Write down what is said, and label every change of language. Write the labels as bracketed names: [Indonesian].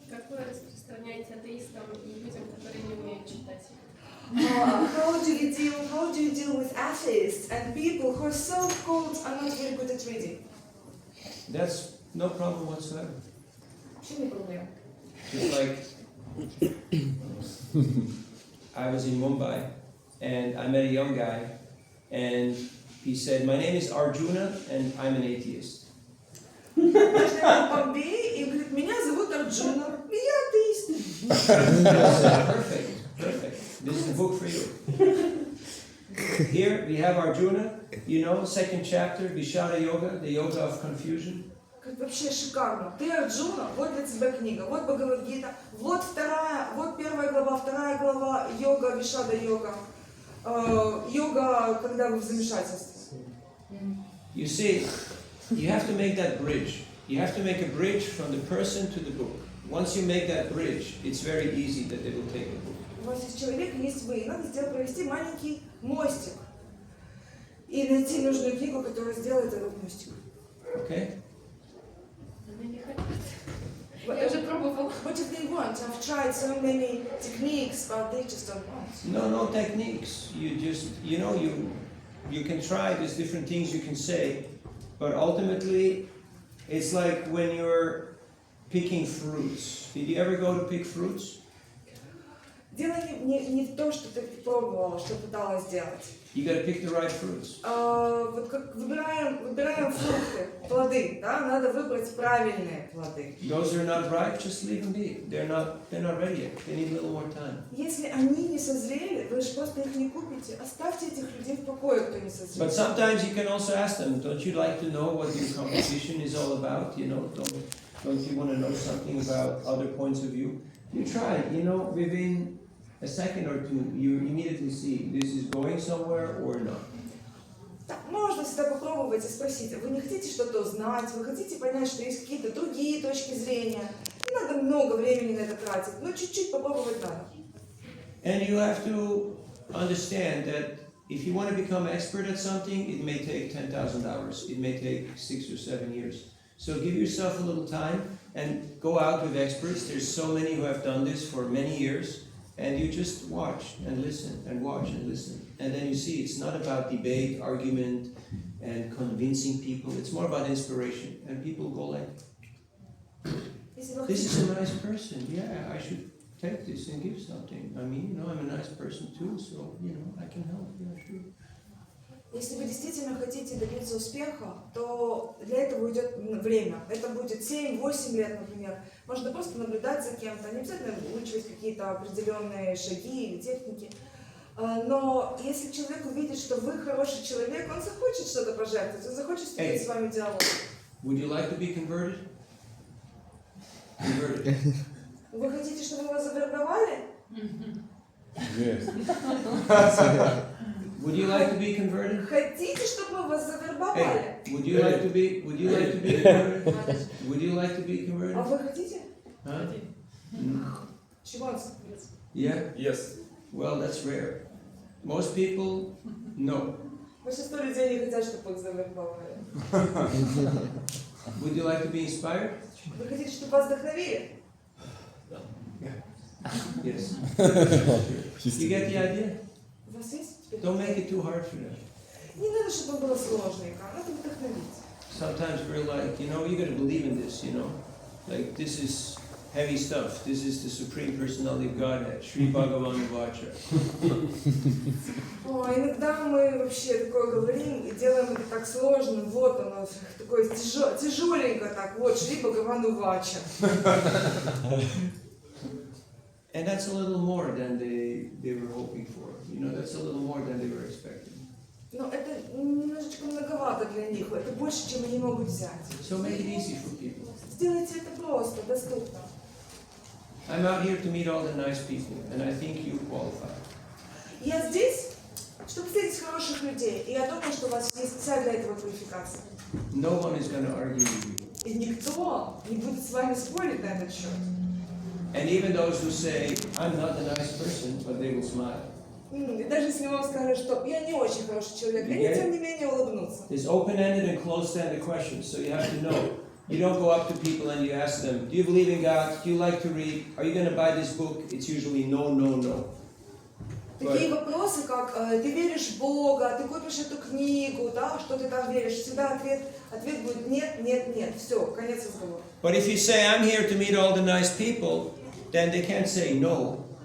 [Russian] Как вы распространяете атеистам и людям, которые не умеют читать? [English] How do you deal with atheists and people who are so-called are not very good at reading? That's no problem whatsoever. [Russian] Вообще не проблема. [English] Just like I was in Mumbai and I met a young guy and he said, "My name is Arjuna and I'm an atheist." [Russian] Я в Бомбее и говорит, меня зовут Арджуна, и я атеист. [English] Perfect. This is the book for you. Here we have Arjuna, you know, second chapter, Vishada Yoga, the yoga of confusion. [Russian] Говорит, вообще шикарно. Ты Арджуна, вот для тебя книга, вот Бхагавад-гита, вот первая глава, вторая глава, йога, вишада йога. Йога, когда вы в замешательстве. [English] You see, you have to make that bridge. You have to make a bridge from the person to the book. Once you make that bridge, it's very easy that they will take the book. [Russian] У вас есть человек, есть вы, и надо провести маленький мостик. И найти нужную книгу, которая сделает этот мостик. [English] Okay? [Russian] Они не хотят. Я уже пробовала. [English] What if they want? I've tried so many techniques, but they just don't want. No techniques. You just, you know, you can try. There's different things you can say, but ultimately, it's like when you're picking fruits. Did you ever go to pick fruits? [Russian] Дело не в том, что ты пробовала, что пыталась сделать. [English] You got to pick the right fruits. [Russian] Вот как выбираем фрукты, плоды, да, надо выбрать правильные плоды. [English] Those are not ripe, just leave them be. They're not ready yet. They need a little more time. [Russian] Если они не созрели, вы же просто их не купите. Оставьте этих людей в покое, кто не созрел. [English] But sometimes you can also ask them, don't you like to know what your competition is all about? You know, don't you want to know something about other points of view? You try, you know, within a second or two, you immediately see this is going somewhere or not. [Russian] Так, можно всегда попробовать и спросить, вы не хотите что-то узнать, вы хотите понять, что есть какие-то другие точки зрения. Не надо много времени на это тратить, но чуть-чуть попробовать надо. [English] And you have to understand that if you want to become expert at something, it may take 10,000 hours. It may take 6 or 7 years. So give yourself a little time and go out with experts. There's so many who have done this for many years. And you just watch and listen and watch and listen. And then you see it's not about debate, argument, and convincing people. It's more about inspiration. And people go like, this is a nice person. Yeah, I should take this and give something. I mean, you know, I'm a nice person too, so, you know, I can help. Yeah, sure. [Russian] Если вы действительно хотите добиться успеха, то для этого уйдет время. Это будет 7-8 лет, например. Можно просто наблюдать за кем-то, не обязательно выучивать какие-то определенные шаги или техники. Но если человек увидит, что вы хороший человек, он захочет что-то пожертвовать, он захочет вступить с вами в диалог. [English] Would you like to be converted? Converted. [Russian] Вы хотите, чтобы вас завербовали? [English] Yes. Would you like to be converted? [Russian] Хотите, чтобы вас завербовали? [English] Hey, would you like to be converted? Would you like to be [Russian] А [English] converted? [Russian] вы хотите? [English] Huh? She wants. Yeah? Yes. Well, that's rare. Most people, no. [Russian] Большинство людей не хотят, чтобы их завербовали. [English] Would you like to be inspired? [Russian] Вы хотите, чтобы вас вдохновили? [English] Yes. You get the idea? [Russian] У вас есть? [English] Don't make it too hard for them. [Russian] Не надо, чтобы было сложненько. Надо вдохновить. [English] Sometimes we're like, you gotta believe in this, Like, this is heavy stuff. This is the Supreme Personality of Godhead, Sri Bhagavan Vacha. [Russian] Иногда мы вообще такое говорим и делаем это так сложно. Вот оно, такое тяжеленько так. Вот, Шри Бхагавану Вача. [English] And that's a little more than they were hoping for. That's a little more than they were expecting. [Russian] Но это немножечко многовато для них. Это больше, чем они могут взять. [English] So make it easy for people. [Russian] Сделайте это просто, доступно. [English] I'm out here to meet all the nice people, and I think you qualify. [Russian] Я здесь, чтобы встретить хороших людей. И я думаю, что у вас есть вся для этого квалификация. [English] No one is going to argue with you. [Russian] И никто не будет с вами спорить на этот счет. [English] And even those who say, I'm not a nice person, but they will smile. [Russian] И даже если вам скажут, что я не очень хороший человек, они тем не менее улыбнутся. [English] There's open-ended and closed-ended questions, so you have to know. You don't go up to people and you ask them, do you believe in God? Do you like to read? Are you going to buy this book? It's usually no, no, no. [Russian] Такие вопросы, как ты веришь в Бога, ты купишь эту книгу, да, что ты там веришь, всегда ответ будет нет, нет, нет. Все, конец разговора. [English] But if you say, I'm here to meet all the nice people, then they can't say no.